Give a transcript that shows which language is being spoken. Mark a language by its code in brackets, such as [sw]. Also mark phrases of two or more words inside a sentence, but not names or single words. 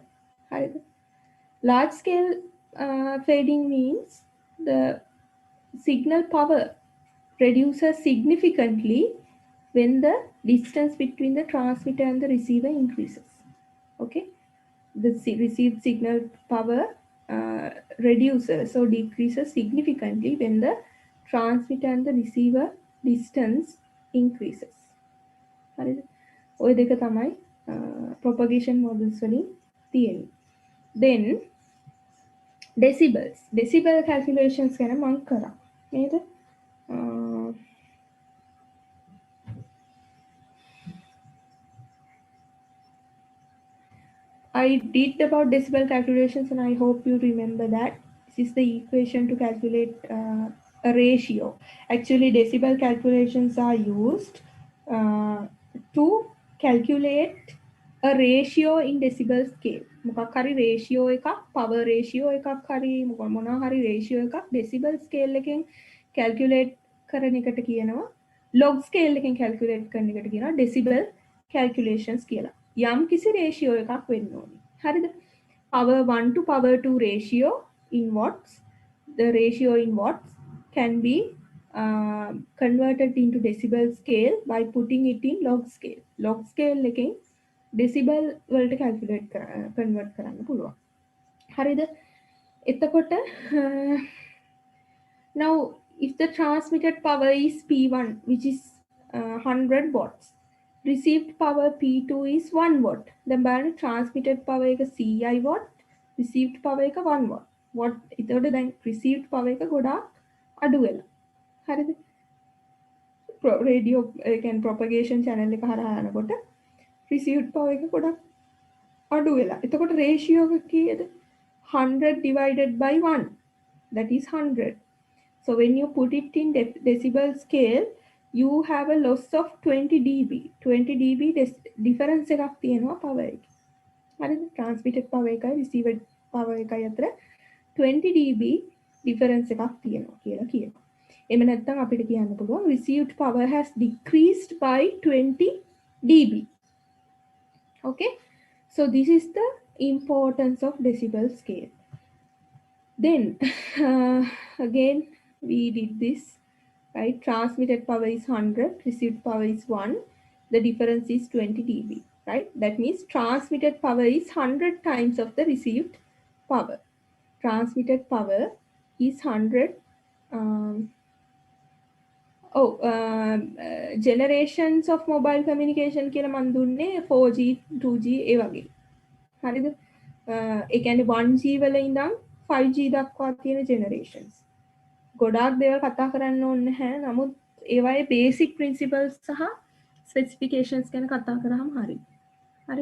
[en] Large scale fading means the signal power reduces significantly when the distance between the transmitter and the receiver increases. Okay, the received signal power reduces or decreases significantly when the transmitter and the receiver distance increases. [si] ඔය දෙක තමයි [en] propagation models [si] වලින් තියෙන්නේ. [en] Then decibel calculations [si] ගැන මම කරා නේද? [en] I did about decibel calculations and I hope you remember that. This is the equation to calculate a ratio. Actually, decibel calculations are used to calculate a ratio in decibel scale. [si] මොකක් හරි ratio එකක්, [en] power ratio [si] එකක් හරි මොනවා හරි ratio එකක් [en] decibel scale [si] එකෙන් calculate කරන එකට කියනවා [en] log scale [si] එකෙන් calculate කරන එකට කියනවා [en] decibel calculations [si] කියලා. යම් කිසි ratio එකක් වෙන්න ඕනේ. හරිද? [en] power 1 to power 2 ratio in watts. The ratio in watts can be converted into decibel scale by putting it in log scale. Log scale [si] එකෙන් decibel වලට calculate convert කරන්න පුළුවන්. හරිද? [en] එතකොට now if the transmitted power is P1 which is 100 watts, received power P2 is 1 watt. Then බලන්න transmitted power එක 100 watt, received power එක 1 watt. [si] එතකොට දැන් [en] received power [si] එක ගොඩාක් අඩු වෙලා. හරිද? රේඩියෝ ඒ කියන්නේ [en] propagation channel [si] එක හරහා යනකොට [en] received power [si] එක ගොඩක් අඩු වෙලා. එතකොට ratio එක කීයද? 100 divided by 1. [en] That is 100. So when you put it in decibel scale, you have a loss of 20 dB. [si] 20 [en] dB difference [si] එකක් තියෙනවා power එකේ. හරිද? [en] transmitted power [si] එකයි [en] received power [si] එකයි අතර 20 [en] dB difference [si] එකක් තියෙනවා කියලා කියනවා. එහෙම නැත්නම් අපිට කියන්න පුළුවන් [en] received power has decreased by 20 dB. Okay? So this is the importance of decibel scale. Then again we did this right? Transmitted power is 100, received power is 1. The difference is 20 dB, right? That means transmitted power is 100 times of the received power. Transmitted power is 100. Um, generations of mobile communication [si] කියලා මන් දුන්නේ [en] 4G 2G ඒ වගේ. [si] හරිද? ඒ කියන්නේ 1G වල ඉඳන් 5G දක්වා තියෙන generations. ගොඩාක් දේවල් කතා කරන්න ඕනේ නැහැ. නමුත් ඒවායේ [en] basic principles [si] සහ specifications ගැන කතා කරාම හරි. හරි.